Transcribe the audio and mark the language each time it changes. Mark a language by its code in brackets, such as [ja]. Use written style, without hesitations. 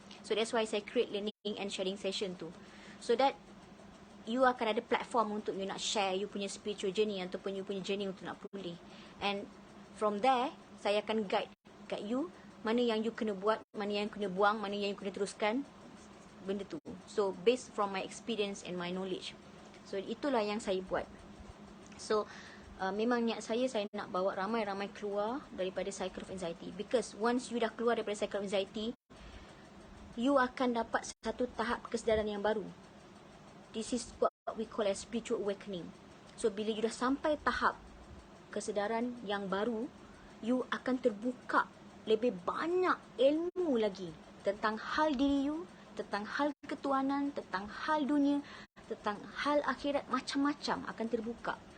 [en] So that's why [ms] saya create [en] learning and sharing session [ms] tu, [en] so that you [ms] akan ada platform untuk you nak share you punya spiritual journey ataupun you punya journey untuk nak pulih. And from there, saya akan guide you mana yang you kena buat, mana yang kena buang, mana yang you kena teruskan benda tu. [en] So based from my experience and my knowledge. [ms] So itulah yang saya buat. So memang niat saya nak bawa ramai-ramai keluar daripada cycle of anxiety. [en] Because once you [ms] dah keluar daripada cycle of anxiety, you akan dapat satu tahap kesedaran yang baru. [en] This is what we call as spiritual awakening. [ms] So bila you dah sampai tahap kesedaran yang baru, you akan terbuka lebih banyak ilmu lagi tentang hal diri you, tentang hal ketuhanan, tentang hal dunia, tentang hal akhirat, macam-macam akan terbuka.